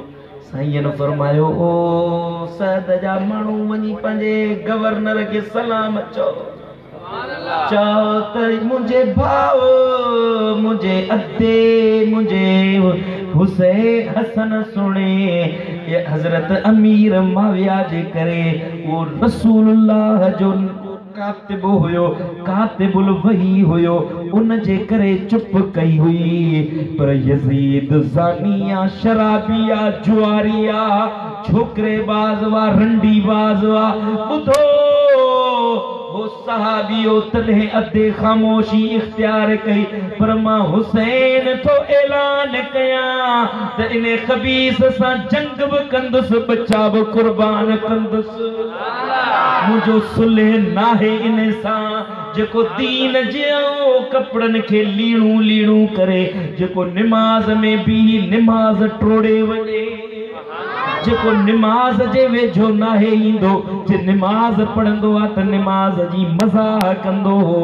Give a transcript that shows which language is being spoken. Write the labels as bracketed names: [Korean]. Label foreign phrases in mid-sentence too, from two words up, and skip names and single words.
[Sindhi] साईं फरमायो ओ सद जा माण्हू वञी पंहिंजे गवर्नर खे सलाम चओ, चओ त मुंहिंजे भाउ मुंहिंजे अदे मुंहिंजे हुसैन हसन सुणे ये हज़रत अमीर माविया जे करे वो रसूलुल्लाह जो कातिब हुयो, कातिबुल वही हुयो, उन जे करे चुप कई हुई। पर यजीद ज़ानिया, शराबिया, जुआरिया, छोकरे बाज़वा, रंडी बाज़वा, ॿुधो वो सहाबियो तॾहिं अधे ख़ामोशी इख्तियार कई। पर मां हुसैन तो ऐलान कयां त इन ख़बीस सां जंग बि कंदुसि, बच्चा बि कुर्बान कंदुसि। मुझो सुलह नाहे इन सां जेको दीन जो कपड़न के लीणू लीणू करे, जेको निमाज में भी निमाज टोड़े वने, जेको निमाज जे वेझो नाहे ईंदो, जे निमाज पढ़ंदो आ त निमाज जी मज़ाक कंदो हो।